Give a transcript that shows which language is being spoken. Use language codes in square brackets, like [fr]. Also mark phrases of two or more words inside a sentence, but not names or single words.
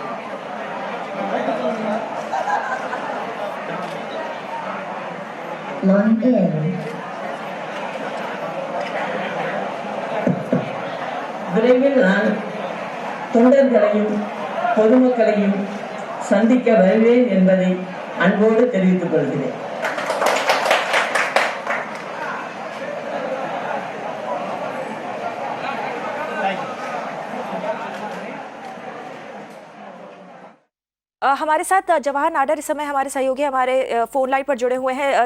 [ta] விரைவில் நான் தொண்டர்களையும் பொதுமக்களையும் சந்திக்க வருவேன் என்பதை அன்போடு தெரிவித்துக் கொள்கிறேன். [hi] हमारे साथ जवाहर नाडर इस समय हमारे सहयोगी हमारे फोन लाइन पर जुड़े हुए हैं।